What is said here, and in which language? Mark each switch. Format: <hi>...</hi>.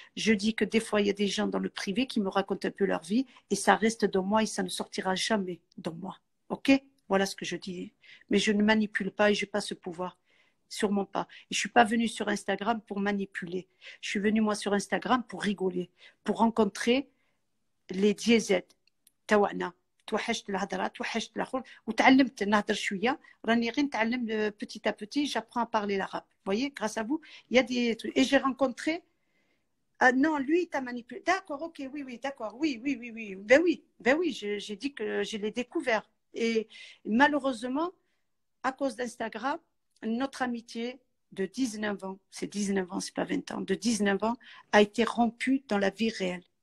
<fr>Je dis que des fois, il y a des gens dans le privé qui me racontent un peu leur vie et ça reste dans moi et ça ne sortira jamais dans moi. OK? Voilà ce que je dis. Mais je ne manipule pas et je n'ai pas ce pouvoir. Sûrement pas. Et je ne suis pas venue sur Instagram pour manipuler. Je suis venue, moi, sur Instagram pour rigoler, pour rencontrer les DZ.</fr> <ar>تاوعنا توحشت الهضره توحشت الاخر وتعلمت نهضر شويه راني غير نتعلم</ar> <fr>petit à petit j'apprends à parler l'arabe. Vous voyez, grâce à vous, il y a des trucs. Et j'ai rencontré non, lui il t'a manipulé. D'accord, OK, oui, d'accord. Oui. Ben oui, j'ai dit que je l'ai découvert et malheureusement à cause d'Instagram, notre amitié de 19 ans, c'est 19 ans, c'est pas 20 ans, de 19 ans a été rompue dans la vie réelle.</fr>